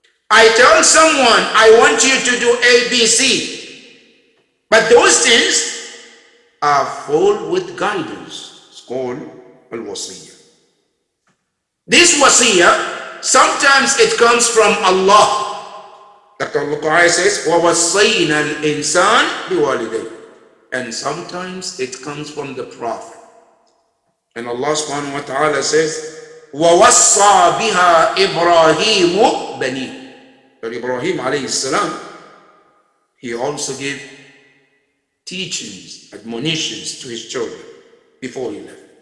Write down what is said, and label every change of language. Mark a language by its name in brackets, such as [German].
[English] I tell someone I want you to do A, B, C, but those things are full with guidance. It's called al-wasiyya. This wasiyya, sometimes it comes from Allah. Dr. Al-Quran says, [Arabic] وَوَصَّيْنَا الْإِنسَانِ بِوَالِدَيْهِ. [English] And sometimes it comes from the Prophet. And Allah subhanahu wa ta'ala says, [Arabic] وَوَصَّى بِهَا إِبْرَاهِيمُ بَنِيهِ. [English] But Ibrahim alayhi salam, he also gave teachings, admonitions to his children before he left.